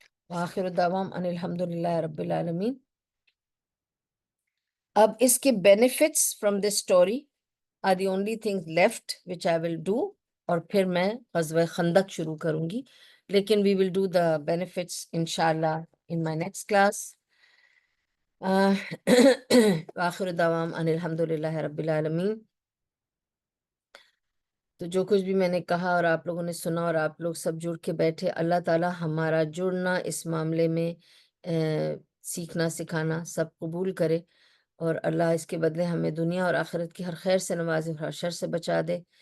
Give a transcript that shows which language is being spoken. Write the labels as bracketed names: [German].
[Arabic] وآخر دعوام ان الحمدللہ رب العالمین. [Urdu] اب اس کے [English] benefits from this story are the only things left which I will do, [Urdu] اور پھر میں غزوہ خندق شروع کروں گی، لیکن [English] we will do the benefits inshallah in my next class. [Arabic] وآخر دعوام ان الحمدللہ رب العالمین. [Urdu] تو جو کچھ بھی میں نے کہا اور آپ لوگوں نے سنا اور آپ لوگ سب جڑ کے بیٹھے، اللہ تعالی ہمارا جڑنا اس معاملے میں سیکھنا سکھانا سب قبول کرے، اور اللہ اس کے بدلے ہمیں دنیا اور آخرت کی ہر خیر سے نوازے اور ہر شر سے بچا دے.